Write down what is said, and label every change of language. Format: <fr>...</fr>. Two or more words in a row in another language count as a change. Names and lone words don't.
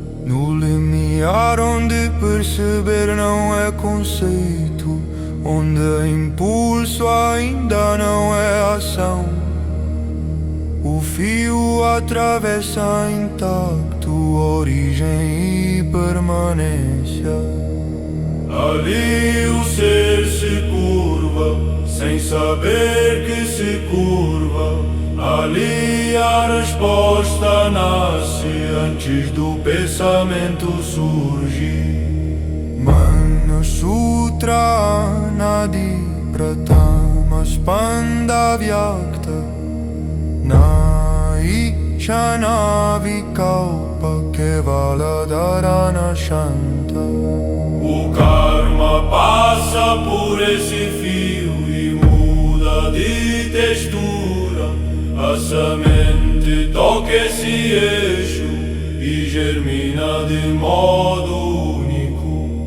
<pt>No limiar onde perceber não é conceito, onde impulso ainda não é ação, o fio atravessa intacto origem e permanência. Ali o ser se curva, sem saber que se curva. Ali a resposta nasce antes do pensamento surgir.</pt> <sa>मन सूत्र नाडी प्रतम स्पन्द व्यक्त नै शन विकल्प केवल धारणा शान्त.</sa> <pt>O karma passa por esse fio e muda de textura. A semente toca esse eixo e germina de modo único.</pt>